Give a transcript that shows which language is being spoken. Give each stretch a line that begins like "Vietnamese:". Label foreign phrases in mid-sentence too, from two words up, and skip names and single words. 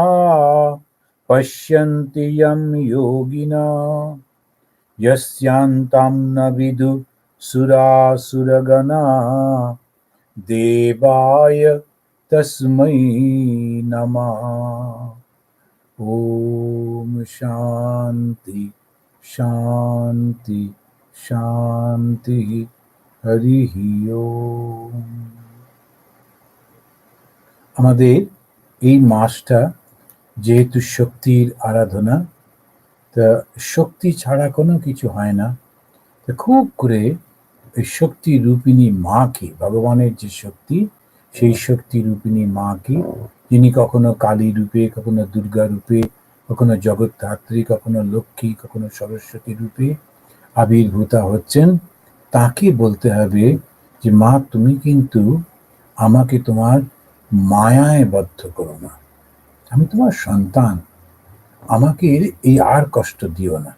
Sanskrit: पश्यन्ति यं योगिना यस्यान्तं न विदुः सुरासुरगणा देवाय तस्मै नमः। ॐ शान्ति शान्ति शान्तिः। हरि ॐ।
Bangla: আমাদের এই মাসটা যেহেতু শক্তির আরাধনা, তা শক্তি ছাড়া কোনো কিছু হয় না। তা খুব করে এই শক্তি রূপিণী মাকে, ভগবানের যে শক্তি, সেই শক্তি রূপিণী মাকে, যিনি কখনো কালী রূপে, কখনো দুর্গা রূপে, কখনো জগদ্ধাত্রী, কখনো লক্ষ্মী, কখনো সরস্বতী রূপে আবির্ভূতা হচ্ছেন, তাকে বলতে হবে যে মা তুমি কিন্তু আমাকে তোমার মায়ায় বদ্ধ করো না, আমি তোমার সন্তান, আমাকে এই আর কষ্ট দিও না।